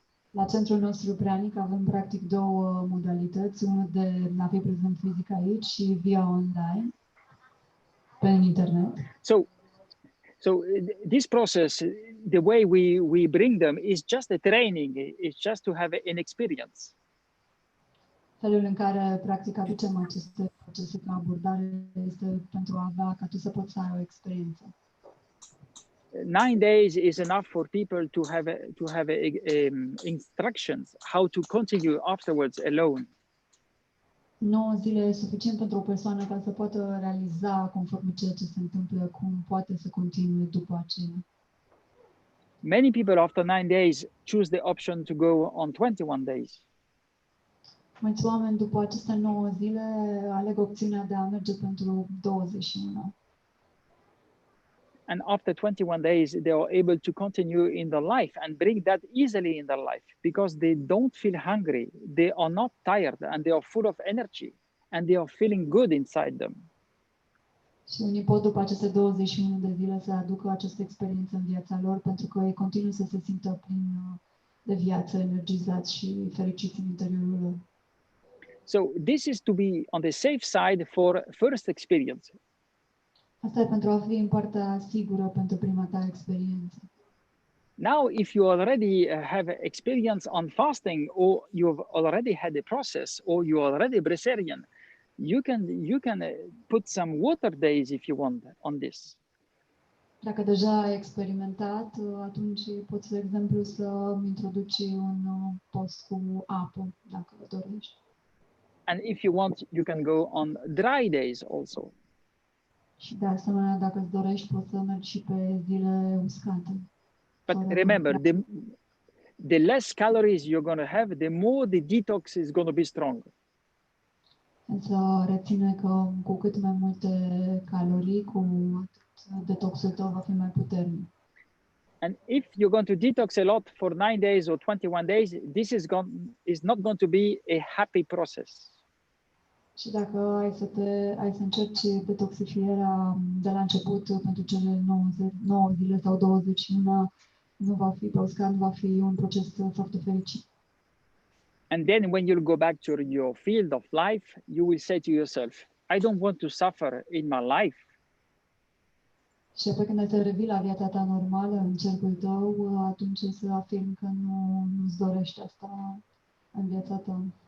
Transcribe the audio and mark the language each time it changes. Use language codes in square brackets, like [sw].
[ro] La centrul nostru Pranic avem practic două modalități, unul de a fi prezent fizic aici și via online, pe internet. [en] So this process, the way we bring them is just a training. It's just to have an experience. [ro] Felul în care practic aducem aceste procese ca abordare este pentru a avea ca tu să poți să ai o experiență. [en] 9 days is enough for people to have instructions how to continue afterwards alone. [ro] 9 zile e suficient pentru o persoană ca să poată realiza conform ceea ce se întâmplă, cum poate să continue după aceea. [en] Many people after 9 days choose the option to go on 21 days. [ro] Mulți oameni după aceste 9 zile aleg opțiunea de a merge pentru 21. [en] And after 21 days, they are able to continue in their life and bring that easily in their life because they don't feel hungry. They are not tired and they are full of energy and they are feeling good inside them. [ro] Și unii pot după aceste 21 de zile să aducă această experiență în viața lor pentru că ei continuă să se simtă plin de viață, energizați și fericiți în interiorul lor. [en] So this is to be on the safe side for first experience. [ro] Asta e pentru a fi în partea sigură pentru prima ta experiență. [en] Now, if you already have experience on fasting or you've already had a process or you're already breatharian, you can put some water days if you want on this. [ro] Dacă deja ai experimentat, atunci poți, de exemplu, să introduci un post cu apă, dacă dorești. [en] And if you want, you can go on dry days also. [ro] Și de asemenea, dacă îți dorești, poți să mergi și pe zile uscate. [en] But remember, the less calories you're going to have, the more the detox is going to be strong. [ro] Însă reține că cu cât mai multe calorii, cu atât detoxul tău va fi mai puternic. [en] And if you're going to detox a lot for 9 days or 21 days, this is not going to be a happy process. [ro] Și dacă ai să încerci detoxifierea de la început pentru cele 9 zile sau 21, nu va fi pe uscat, nu va fi un proces foarte fericit. [en] And then when you'll go back to your field of life, you will say to yourself, I don't want to suffer in my life. [ro] Și apoi când ai să revii la viața ta normală, în cercul tău, atunci să afirmi că nu-ți dorești asta în viața ta.